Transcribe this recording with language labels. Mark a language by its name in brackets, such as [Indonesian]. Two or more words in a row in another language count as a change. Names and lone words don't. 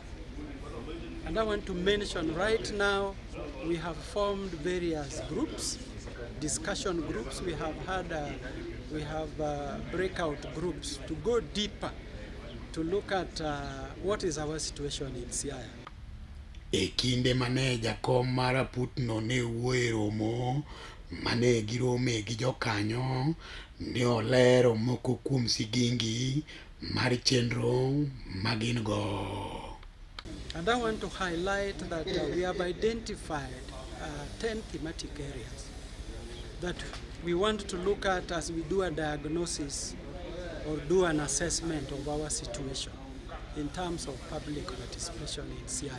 [English] And I want to mention right now, we have formed various groups, discussion groups. We have breakout groups to go deeper, to look at what is our situation in Siaya. [Luo (Kenya and Tanzania)] E kinde mane jakom mar aputno ne wuoyo e romo mane girome gi jokanyo, ne olero moko kuom sigingi mar chenro magin go. [English] And I want to highlight that we have identified 10 thematic areas that we want to look at as we do a diagnosis or do an assessment of our situation in terms of public participation in Siaya.